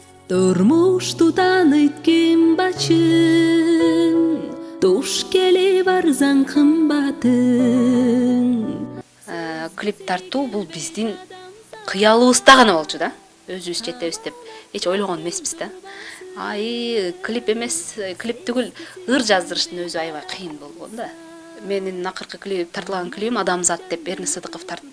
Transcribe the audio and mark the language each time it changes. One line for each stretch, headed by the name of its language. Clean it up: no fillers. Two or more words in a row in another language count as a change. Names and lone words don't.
Kyrgyz: Durmuştu tanıt kim başın, Tuş kele barzan kımbatın. Клип тартуу бул биздин кыялыбызда гана болчу да. Өзүбүз жетебиз деп эч ойлогон эмеспиз да. Клип эмес, клип түгүл, ыр жаздырыштын өзү аябай кыйын болгон да. Менин акыркы тартылган клипим Адамзат деп Эрни Сыдыков тартты.